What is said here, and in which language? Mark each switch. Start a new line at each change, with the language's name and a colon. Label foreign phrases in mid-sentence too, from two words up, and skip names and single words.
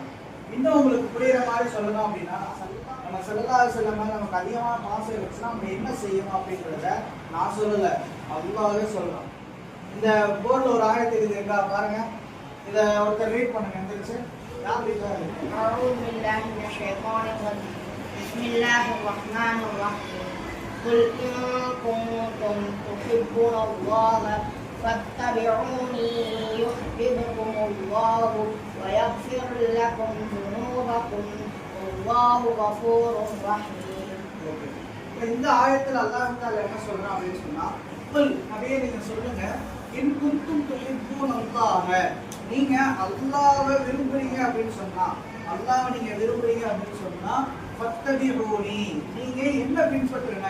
Tamil: இன்னும் உங்களுக்கு புரியுற மாதிரி சொல்லணும் அப்படின்னா, நம்ம
Arabic: صلى الله عليه وسلم
Tamil: நமக்கு அதிகமாக பாசம் வச்சுன்னா நம்ம என்ன செய்யணும் அப்படின்றத நான் சொல்லலை, அல்லாஹ்வே சொல்லலாம். இந்த போர்டில் ஒரு ஆயத்து இருக்குங்க பாருங்க, இதை ஒருத்தர் ரீட் பண்ணுங்க. எந்திரிச்சு யார் ரீட் பண்ணுங்க?
Arabic: أعوذ بالله من الشيطان الرجيم. بسم الله الرحمن الرحيم. قل إن كنتم تحبون الله فاتبعوني يحببكم الله ويغفر لكم ذنوبكم والله غفور رحيم.
Tamil: இந்த ஆயத்தில்
Arabic: الله تعالى
Tamil: என்ன சொல்றான் அப்படின்னு சொன்னா, குல் நபியே நீங்க சொல்லுங்க,
Arabic: إن كنتم تحبون الله,
Tamil: நீங்க அல்லாஹ்வை விரும்புறீங்க அப்படின்னு சொன்னா, அல்லாஹ்வை நீங்க விரும்புறீங்க அப்படின்னு சொன்னா, ஃபத்தபிஊனி, நீங்க என்ன பின்பற்றுங்க.